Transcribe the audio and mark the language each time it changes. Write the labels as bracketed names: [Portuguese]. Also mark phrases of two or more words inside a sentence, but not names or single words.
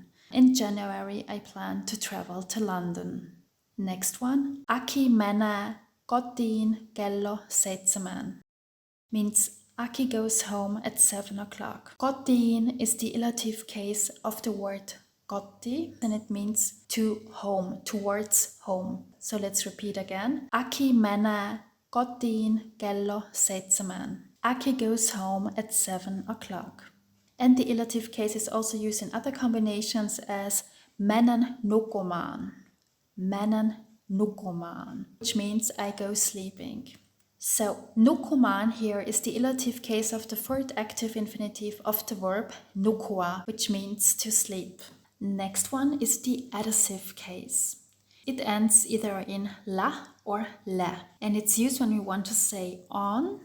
[English] In January I plan to travel to London. Next one. [Finnish] Aki menee kotiin kello 7. [English] Means Aki goes home at 7 o'clock. Kotiin is the ilative case of the word koti, and it means to home, towards home. So let's repeat again. [Finnish] Aki menee kotiin kello 7. [English] Aki goes home at 7 o'clock. And the ilative case is also used in other combinations as [Finnish] menen nukkumaan. Menen nukkumaan, [English] which means I go sleeping. So, nukkumaan here is the ilative case of the third active infinitive of the verb nukkua, which means to sleep. Next one is the adjective case. It ends either in la or le, and it's used when we want to say on.